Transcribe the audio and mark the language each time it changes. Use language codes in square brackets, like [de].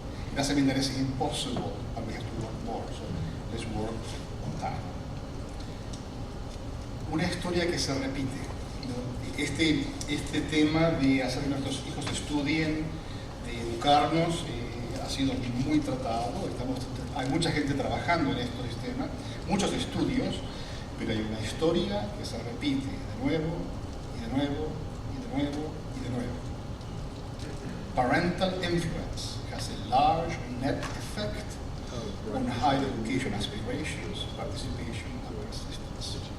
[en] It doesn't mean that it's impossible, but we have to work more, so let's work on time. [es] Una historia que se repite, ¿no? Este tema de hacer que nuestros hijos estudien, de educarnos, ha sido muy tratado. Hay mucha gente trabajando en estos sistemas, muchos estudios, pero hay una historia que se repite de nuevo, y de nuevo, y de nuevo, y de nuevo. [en] Parental influence has a large net effect on higher education aspirations, participation, and persistence.